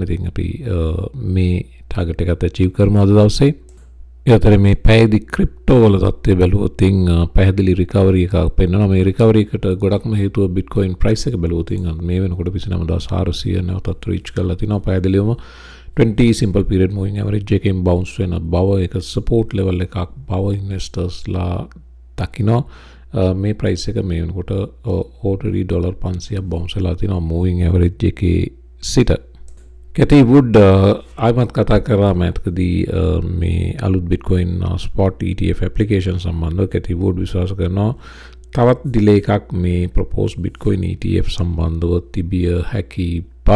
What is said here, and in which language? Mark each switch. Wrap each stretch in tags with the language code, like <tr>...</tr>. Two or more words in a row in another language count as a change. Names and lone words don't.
<si>ඉතින් අපි මේ target එකත් achieve කරමු අද දවසේ. ඒ අතරේ මේ පැයදී ක්‍රිප්ටෝ වල තත්ත්වය බැලුවොත් පැහැදිලි recovery එකක් පෙන්වනවා. මේ recovery එකට ගොඩක්ම හේතුව Bitcoin price එක බැලුවොත් මේ වෙනකොට 29,400 නැවතත් reach කරලා තිනවා. පැහැදිලිවම</si> <en>20 simple period moving average</en> <si>එකෙන් bounce වෙන බව එක</si> <en>support level</en> <si>එකක් බව investors ලා දකිනවා. මේ price එක මේ වෙනකොට already $500 bounce වෙලා තිනවා</si> <en>moving average</en> <si>එකේ සිට. Cathy Wood ආයමත් කතා කරා මෑතකදී මේ අලුත්</si> <en>Bitcoin spot ETF application</en> <si>සම්බන්ධව Cathy Wood විශ්වාස කරනවා තවත් delay එකක් මේ</si> <en>proposed Bitcoin ETF</en> <si>සම්බන්ධව තිබිය හැකි බව.</si>